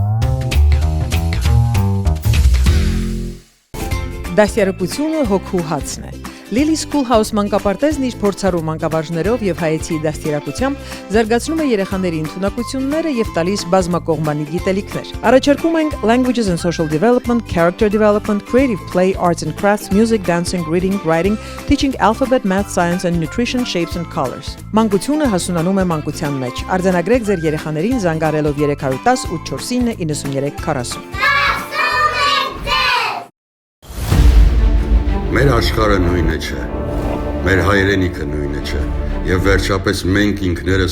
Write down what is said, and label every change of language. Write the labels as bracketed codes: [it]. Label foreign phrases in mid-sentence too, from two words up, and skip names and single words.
[hy] Դաստիարակությունը հոգու հացն է։ Lily Schoolhouse մանկապարտեզն իր փորձառու մանկավարժներով եւ հայեցի դաստիարակությամբ զարգացնում է երեխաների ընդունակությունները եւ տալիս բազմակողմանի գիտելիքներ։ Առաջարկում ենք [en] Languages and Social Development, Character Development, Creative Play, Arts and Crafts, Music, Dancing, Reading, Writing, Teaching Alphabet, Math, Science and Nutrition, Shapes and Colors։ [hy] Մանկությունը հասունանում է մանկության մեջ։ Արձանագրեք ձեր երեխաներին զանգարելով 310 849 9340։ Մեր աշխարհը նույնը չէ, մեր հայրենիքը նույնը չէ, եւ վերջապես մենք ինքներս